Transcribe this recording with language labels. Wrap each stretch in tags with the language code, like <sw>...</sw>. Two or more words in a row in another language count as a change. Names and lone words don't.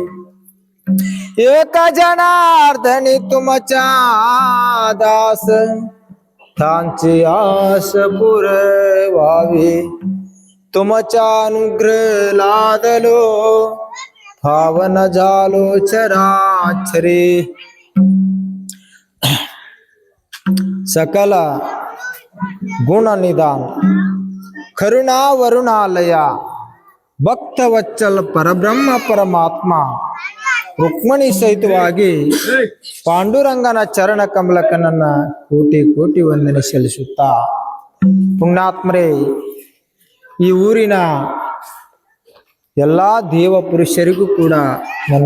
<mr>एक जनार्दनी तुमच्या दास त्यांची आस पुरवावी तुमच्या अनुग्रह लादलो पावन झालो चराचरी. सकल गुण निदान करुणा वरुणालय</mr> <kn>ಭಕ್ತವತ್ಸಲ ಪರಬ್ರಹ್ಮ ಪರಮಾತ್ಮ ರುಕ್ಮಣಿ ಸಹಿತವಾಗಿ ಪಾಂಡುರಂಗನ ಚರಣ ಕಮಲಕ್ಕೆ ನನ್ನ ಕೋಟಿ ಕೋಟಿ ವಂದನೆ ಸಲ್ಲಿಸುತ್ತಾ, ಪುಣ್ಯಾತ್ಮರೇ, ಈ ಊರಿನ ಎಲ್ಲ ದೇವ ಪುರುಷರಿಗೂ ಕೂಡ ನನ್ನ</kn>